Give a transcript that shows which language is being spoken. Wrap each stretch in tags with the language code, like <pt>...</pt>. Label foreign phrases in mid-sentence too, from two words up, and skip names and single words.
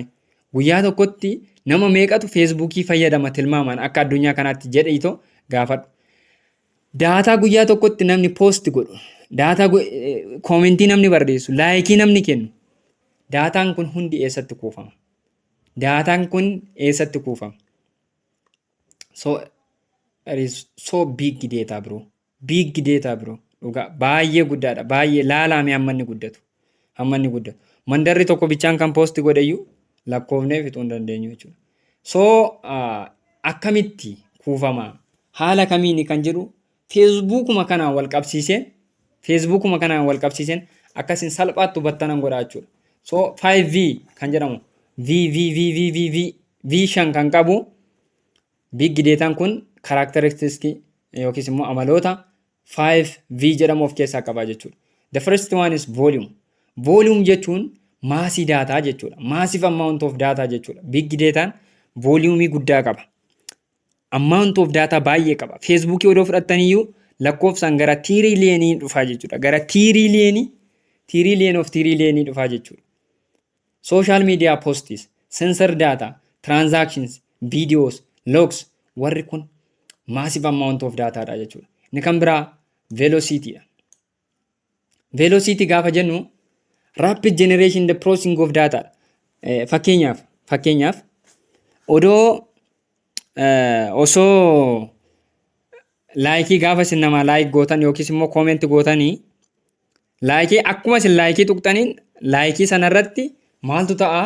<om>Guyyaa tokkotti nama meeqatu Facebookii fayyadama tilmaamaan akka addunyaa kanaatti jedhiitoo gaafadhu. Daataa guyyaa tokkotti namni post godhu. Daataa koomentii namni barreessu. Laayikii namni kennu. Daataan kun hundi eessatti kuufama? Daataan kun eessatti kuufama?</om> <en>So it is so big data bro. Big data bro.</en> <om>Dhugaa baay'ee guddaadha. Baay'ee laalaame hammanni guddatu. Mandarri tokko bichaan kan post godhayyuu lakkoofnee fixuu hin dandeenyu jechuudha. So akkamitti kuufama? Haala kamiini kan jedhu Facebookuma kanaan wal qabsiiseen akkasin salphaatti hubattanan godha jechuudha. So 5V kan jedhamu V5 kan qabu</om> <en>big dataan</en> <om>kun characteristics yookiis immoo amaloota 5V jedhamu of keessaa qaba jechuudha.</om> <en>The first one is volume.</en> <om>Volume jechuun maasii daataa jechuudha.</om> <en>Massive amount of data jechuudha. Big dataan</en> <om>volume guddaa qaba.</om> <en>Amount of data</en> <om>baay'ee qaba. Facebook odoo fudhattaniyyuu lakkoofsaan gara tiriliyoonii dhufaa jechuudha. Gara tiriliyoonii dhufaa jechuudha.</om> <en>Social media posts, sensor data, transactions, videos, logs,</en> <om>warri kun</om> <en>massive amount of data</en> <om>dha jechuudha. Inni kan biraa velocity dha.</om> <en>Velocity</en> <om>gaafa jennu</om> <en>rapid generation the processing of data.</en> <om>Fakkeenyaaf odoo osoo laayikii gaafa isin namaa laayik gootan yookiis immoo kooment gootanii laayikii akkuma isin laayikii tuqxaniin laayikii sanarratti maaltu ta'a?</om>